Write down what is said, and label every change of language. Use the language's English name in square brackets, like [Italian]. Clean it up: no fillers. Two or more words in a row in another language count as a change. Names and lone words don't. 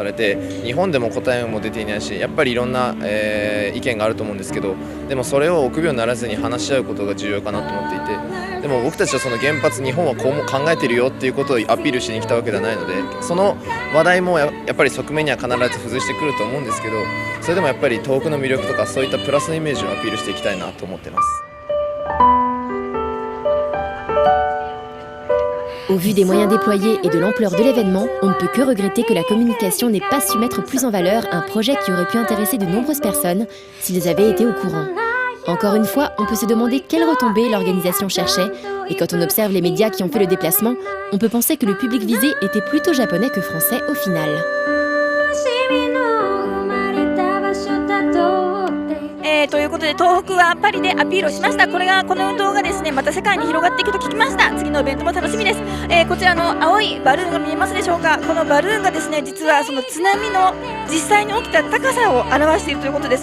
[Japanese] れて、日本でも答えも出ていないし、やっぱりいろんな、意見があると思うんですけど、でもそれを臆病にならずに話し合うことが重要かなと思っていて、でも僕たちはその原発、日本はこうも考えてるよっていうことをアピールしに来たわけではないので、その話題もやっぱり側面には必ず付随してくると思うんですけど、それでもやっぱり東北の魅力とかそういったプラスのイメージをアピールしていきたいなと思ってます。 [French] Au vu des moyens déployés et de l'ampleur de l'événement, on ne peut que regretter que la communication n'ait pas su mettre plus en valeur un projet qui aurait pu intéresser de nombreuses personnes s'ils avaient été au courant. Encore une fois, on peut se demander quelle retombée l'organisation cherchait, et quand on observe les médias qui ont fait le déplacement, on peut penser que le public visé était plutôt japonais que français au final. [Japanese] ということで東北はパリでアピールをしました。この運動がですねまた世界に広がっていくと聞きました。次のイベントも楽しみです。こちらの青いバルーンが見えますでしょうか。このバルーンがですね実はその津波の実際に起きた高さを表しているということです。